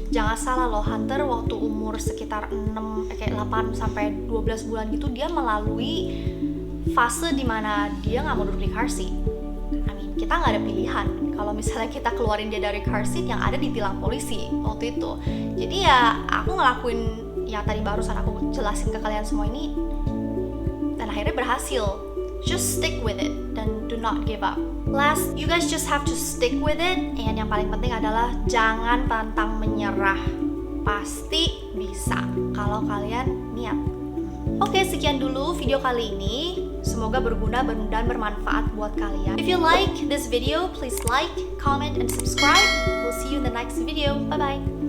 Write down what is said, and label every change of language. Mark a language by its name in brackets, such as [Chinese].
[Indonesian] Jangan salah loh, Hunter waktu umur sekitar 8 sampai 12 bulan gitu, dia melalui fase dimana dia nggak mau duduk di car seat. Kita nggak ada pilihan. Kalau misalnya kita keluarin dia dari car seat, yang ada ditilang polisi waktu itu. Jadi ya aku ngelakuin yang tadi barusan aku jelasin ke kalian semua ini, dan akhirnya berhasil. [English] Just stick with it dan do not give up. Last, you guys just have to stick with it. [Indonesian] And yang paling penting adalah jangan pantang menyerah. Pasti bisa kalau kalian niat. Oke, sekian dulu video kali ini. Semoga berguna dan bermanfaat buat kalian. [English] If you like this video, please like, comment, and subscribe. We'll see you in the next video. Bye-bye.